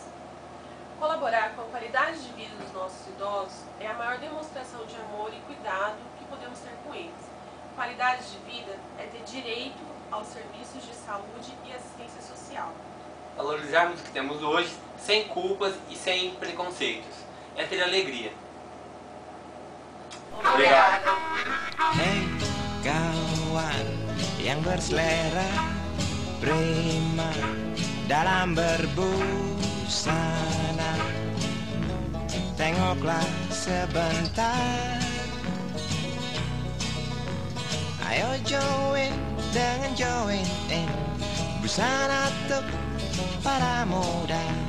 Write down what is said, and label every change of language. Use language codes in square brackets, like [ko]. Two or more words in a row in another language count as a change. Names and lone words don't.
[pt] Colaborar com a qualidade de vida dos nossos idosos é a maior demonstração de amor e cuidado que podemos ter com eles. Qualidade de vida é ter direito aos serviços de saúde e assistência social. Valorizarmos o que temos hoje, sem culpas e sem preconceitos. É ter alegria. Obrigada. [id] Hei kawan yang berselera prima dalam berbusana, tengoklah sebentar. Ayo join dengan [en] join in [id] busana tuh para muda.